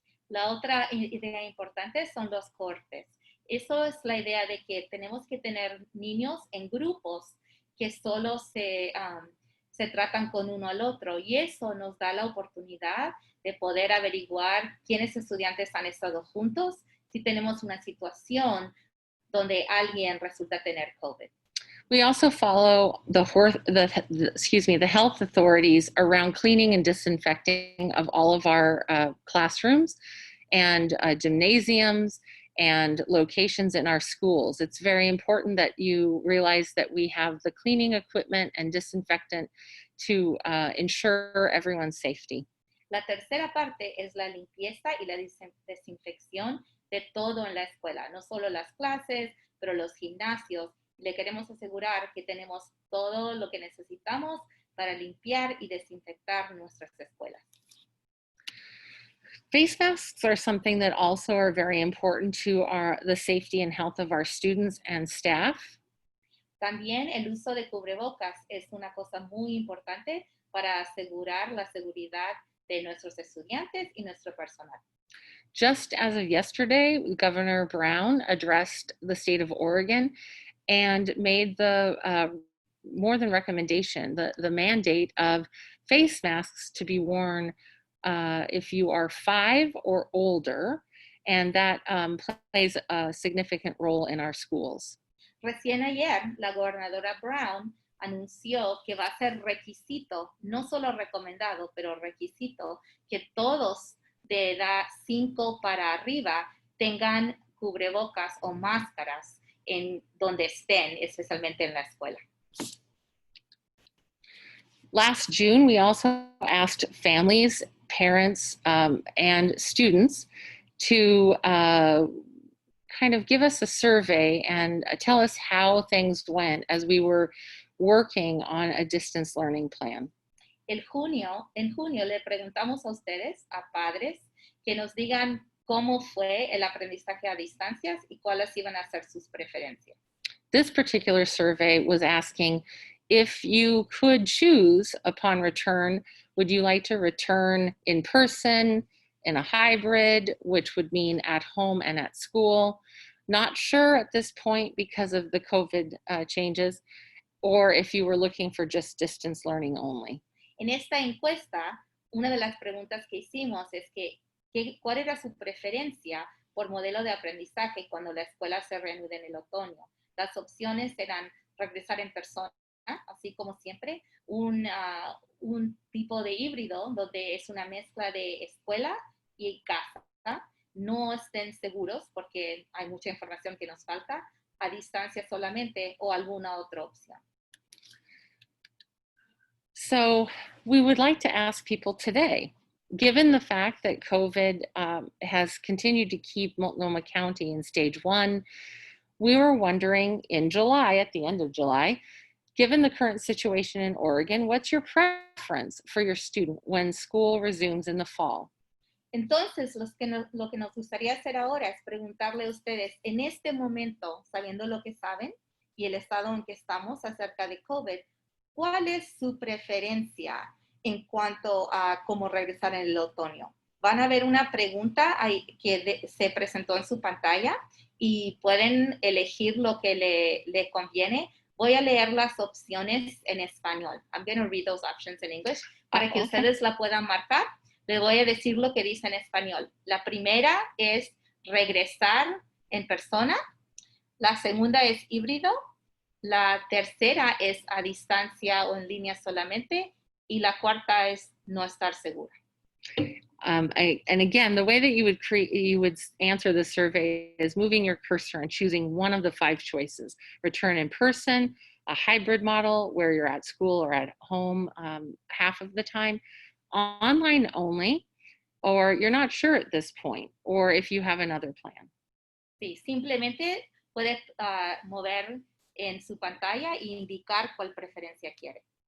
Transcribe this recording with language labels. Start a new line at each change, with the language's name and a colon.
Spanish: La otra idea importante son los cohortes. Eso es la idea de que tenemos que tener niños en grupos que solo se tratan con uno al otro, y eso nos da la oportunidad de poder averiguar quiénes estudiantes han estado juntos si tenemos una situación donde alguien resulta tener COVID.
English: We also follow the health authorities around cleaning and disinfecting of all of our classrooms and gymnasiums and locations in our schools. It's very important that you realize that we have the cleaning equipment and disinfectant to ensure everyone's safety.
Spanish: La tercera parte es la limpieza y la desinfección de todo en la escuela, no solo las clases, pero los gimnasios. Le queremos asegurar que tenemos todo lo que necesitamos para limpiar y desinfectar nuestras escuelas.
English: Face masks are something that also are very important to the safety and health of our students and staff.
Spanish: También el uso de cubrebocas es una cosa muy importante para asegurar la seguridad de nuestros estudiantes y nuestro personal.
English: Just as of yesterday, Governor Brown addressed the state of Oregon and made the more than recommendation, the mandate of face masks to be worn if you are 5 or older, and that plays a significant role in our schools.
Spanish: Recién ayer, la gobernadora Brown anunció que va a ser requisito, no solo recomendado, pero requisito, que todos de edad 5 para arriba tengan cubrebocas o máscaras en donde estén, especialmente en la escuela.
English: Last June, we also asked families, parents, and students to kind kind of give us a survey and tell us how things went as we were working on a distance learning plan.
Spanish: En junio le preguntamos a ustedes, a padres, que nos digan cómo fue el aprendizaje a distancias y cuáles iban a ser sus preferencias.
English: This particular survey was asking if you could choose upon return, would you like to return in person, in a hybrid, which would mean at home and at school? Not sure at this point because of the COVID changes, or if you were looking for just distance learning only.
Spanish: En esta encuesta, una de las preguntas que hicimos es ¿cuál era su preferencia por modelo de aprendizaje cuando la escuela se reanude en el otoño? Las opciones eran regresar en persona, así como siempre, un tipo de híbrido donde es una mezcla de escuela y casa. No estén seguros porque hay mucha información que nos falta, a distancia solamente o alguna otra opción.
English: So we would like to ask people today, given the fact that COVID has continued to keep Multnomah County in stage 1, we were wondering in July, at the end of July, given the current situation in Oregon, what's your preference for your student when school resumes in the fall?
Spanish: Entonces, lo que nos gustaría hacer ahora es preguntarle a ustedes, en este momento, sabiendo lo que saben y el estado en que estamos acerca de COVID, ¿cuál es su preferencia en cuanto a cómo regresar en el otoño? Van a ver una pregunta que se presentó en su pantalla y pueden elegir lo que le conviene. Voy a leer las opciones en español.
English: I'm going to read those options in English
Spanish: para que ustedes la puedan marcar. Les voy a decir lo que dice en español. La primera es regresar en persona. La segunda es híbrido. La tercera es a distancia o en línea solamente. Y la cuarta es no estar segura.
English: And again, the way that you would answer the survey is moving your cursor and choosing one of the 5 choices. Return in person, a hybrid model where you're at school or at home half of the time, online only, or you're not sure at this point, or if you have another plan.
Spanish: Sí, simplemente puede mover en su pantalla e indicar cuál preferencia quiere.